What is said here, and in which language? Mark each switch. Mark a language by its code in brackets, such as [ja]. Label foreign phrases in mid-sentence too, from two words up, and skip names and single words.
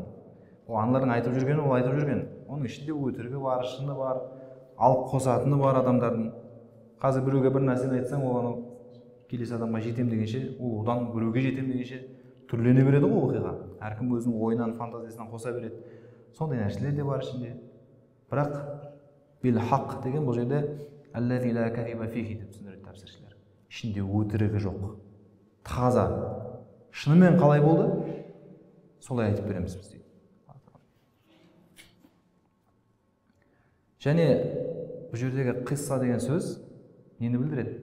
[kk] Ол аналардың айтып жүргені, ол айтып жүрген. Оның ішінде өтірігі бар, шыны бар, алып қосатыны бар адамдардың. Қазір біреуге бір нәрсені айтсаң, ол келесі адамға жетем дегенше, ол одан біреуге жетем дегенше түрлене береді ғой оқиға. Әркім өзінің ойынан, фантазиясынан қоса береді. Сондай нәрселер де бар ішінде. Бірақ [ar] بالحق [kk] деген бұл жерде [ar] الذي لا كذب فيه [kk] деп түсіндіреді тәпсіршілер. Ішінде өтірігі жоқ. Таза. Шынымен қалай болды? Солай айтып береміз біз дейді. Және бұл жердегі қисса деген сөз нені білдіреді?